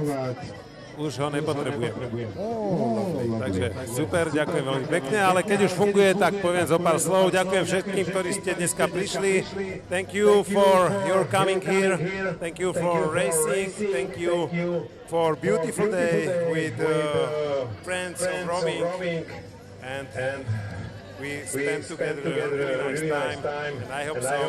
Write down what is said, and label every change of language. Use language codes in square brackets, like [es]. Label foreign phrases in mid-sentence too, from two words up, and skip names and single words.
[sk] Už ho nepotrebujem. Takže super, ďakujem veľmi pekne, ale keď už funguje, tak poviem zo pár slov. Ďakujem všetkým, ktorí ste dneska prišli. [en] Thank you for your coming here. Thank you for racing. Thank you for beautiful day with friends of rowing. And we spent together a really nice time, and I hope so